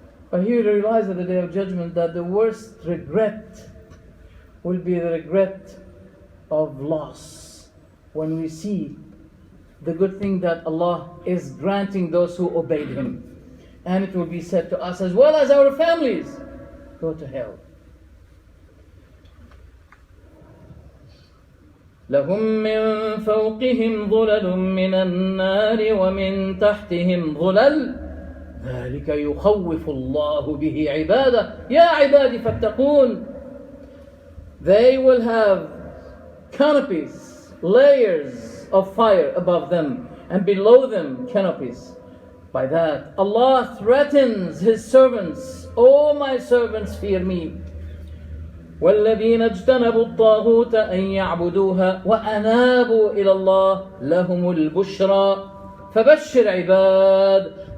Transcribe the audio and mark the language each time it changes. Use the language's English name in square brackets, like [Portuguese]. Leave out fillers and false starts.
[English] But he will realize at the day of judgment that the worst regret will be the regret of loss. When we see the good thing that Allah is granting those who obeyed Him. And it will be said to us as well as our families, go to hell. [Arabic] لهم من فوقهم ظلل من النار ومن تحتهم ظلل ذلك يخوف الله به عباده يا عبادي فاتقون. [English] They will have canopies, layers of fire above them, and below them canopies. By that, Allah threatens His servants, O my servants, fear me. [Arabic] وَالَّذِينَ اجْتَنَبُوا الطَّاغُوتَ أَن يَعْبُدُوهَا وَأَنَابُوا إِلَى اللَّهِ لَهُمُ الْبُشْرَى فَبَشِّرْ عِبَادِ.